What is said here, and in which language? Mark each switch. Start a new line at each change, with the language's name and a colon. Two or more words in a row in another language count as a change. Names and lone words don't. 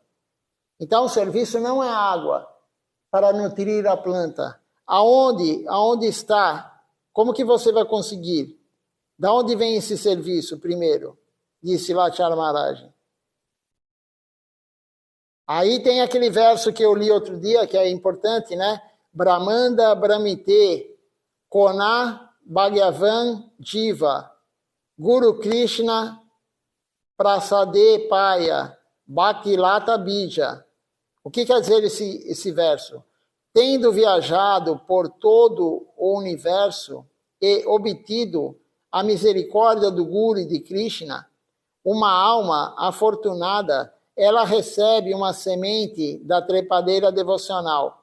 Portuguese: Então, o serviço não é água para nutrir a planta. Aonde está? Como que você vai conseguir? Da onde vem esse serviço primeiro? Disse Srilacharya Maharaj. Aí tem aquele verso que eu li outro dia, que é importante, né?
Bangla: ব্রহ্মাণ্ড ব্রহ্মিতে কোন ভগবান জীব গুরু কৃষ্ণ প্রসাদে পায় ভক্তিলতা বীজ.
Portuguese: O que quer dizer esse verso? Tendo viajado por todo o universo e obtido a misericórdia do Guru e de Krishna, uma alma afortunada, ela recebe uma semente da trepadeira devocional.